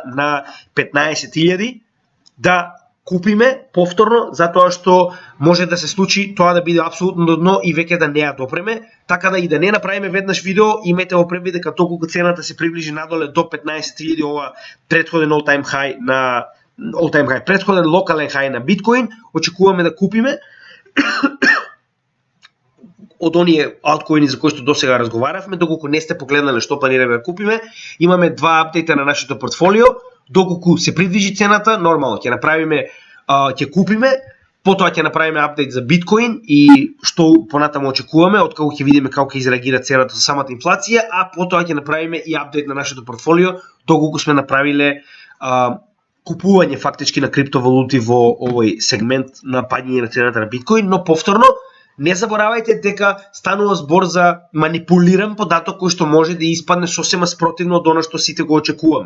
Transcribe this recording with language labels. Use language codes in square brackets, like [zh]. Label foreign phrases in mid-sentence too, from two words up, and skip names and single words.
[mk] на 15.000 да купиме повторно, затоа што може да се случи тоа да биде апсолутно дно и веќе да не ја допреме, така да и да не направиме веднаш видео, имајте во предвид дека толку цената се приближи надоле до 15.000, ова претходен [en] all-time high, [mk] претходен локален хај на биткоин, очекуваме да купиме од оние алткоини за кои што досега разговаравме. Доколку не сте погледнале што планираме да купиме, имаме два апдейта на нашето портфолио. Доколку се придвижи цената, нормално ќе направиме, ќе купиме, потоа ќе направиме апдейт за биткоин и што понатаму очекуваме, откако ќе видиме како ќе изреагира цената со самата инфлација, а потоа ќе направиме и апдейт на нашето портфолио, доколку сме направиле купување фактички на криптовалути во овој сегмент на падање на цената на биткоин, но повторно не заборавајте дека станува збор за манипулиран податок кој што може да испадне сосема спротивно од она што сите го очекуваме.